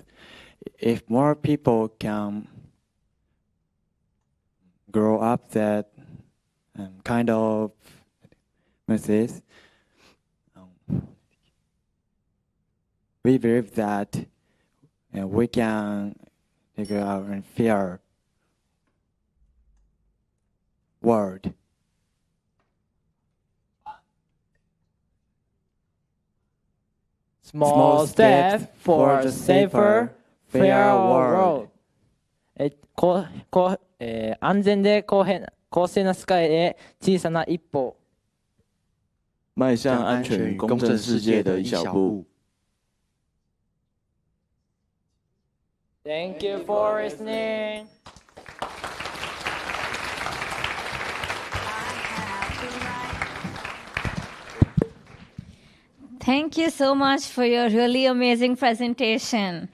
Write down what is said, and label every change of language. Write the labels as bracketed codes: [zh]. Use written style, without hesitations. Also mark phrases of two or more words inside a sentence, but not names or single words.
[en] If more people can grow up that kind of message, we believe that we can figure out a fair world. Small step for a safer, fair world. [ja] 安全で公正な世界へ小さな一歩。 [zh] 迈向安全与公正世界的一小步。 [en] Thank you for listening. Thank you so much for your really amazing presentation.